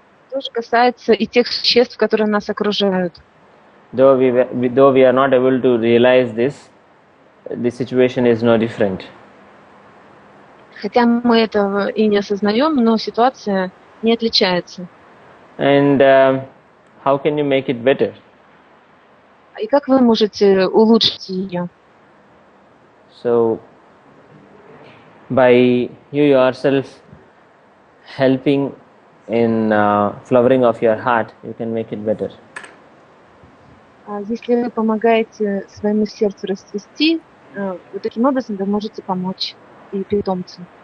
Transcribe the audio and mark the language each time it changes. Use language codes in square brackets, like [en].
[ru] Тоже касается и тех существ, которые нас окружают. [en] Though we are not able to realize this, the situation is no different. [ru] Хотя мы этого и не осознаем, но ситуация не отличается. [en] And how can you make it better? [ru] И как вы можете улучшить ее? [en] So, by you yourself helping in flowering of your heart, you can make it better. [ru] Если вы помогаете своему сердцу расцвести, вот таким образом вы можете помочь и питомцу.